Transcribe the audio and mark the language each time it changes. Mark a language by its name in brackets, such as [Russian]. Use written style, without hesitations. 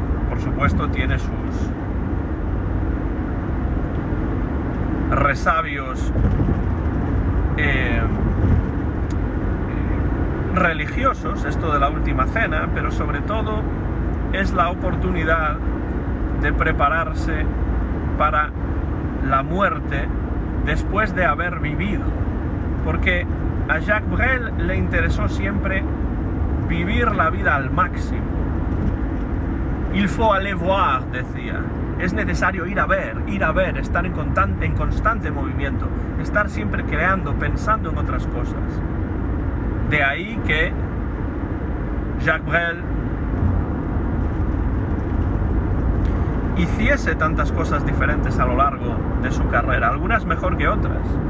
[Spanish] Por supuesto tiene sus resabios religiosos, esto de la última cena, pero sobre todo es la oportunidad de prepararse para la muerte después de haber vivido, porque a Jacques Brel le interesó siempre vivir la vida al máximo. [French] Il faut aller voir, [Spanish] decía. Es necesario ir a ver, estar en constante movimiento, estar siempre creando, pensando en otras cosas. De ahí que Jacques Brel hiciese tantas cosas diferentes a lo largo de su carrera, algunas mejor que otras.